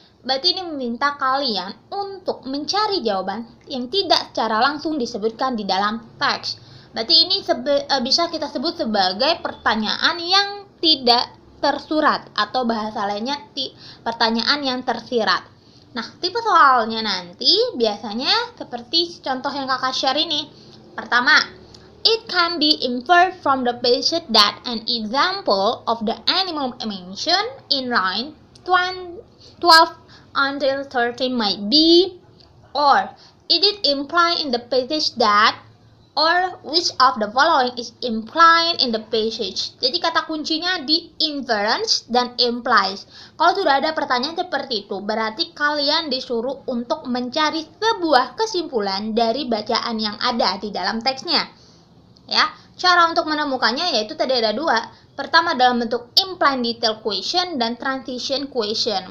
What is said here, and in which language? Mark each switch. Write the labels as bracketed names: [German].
[Indonesian] Berarti ini meminta kalian untuk mencari jawaban yang tidak secara langsung disebutkan di dalam teks. Berarti ini bisa kita sebut sebagai pertanyaan yang tidak tersurat atau bahasa lainnya pertanyaan yang tersirat. Nah, tipe soalnya nanti biasanya seperti contoh yang kakak share ini. Pertama, [English] it can be inferred from the passage that an example of the animal mentioned in line 12 until 13 might be, or it is implied in the passage that, or which of the following is implied in the passage. [Indonesian] Jadi kata kuncinya di inference dan implies. Kalau sudah ada pertanyaan seperti itu, berarti kalian disuruh untuk mencari sebuah kesimpulan dari bacaan yang ada di dalam teksnya. Ya, cara untuk menemukannya yaitu tadi ada dua. Pertama dalam bentuk implied detail question dan transition question.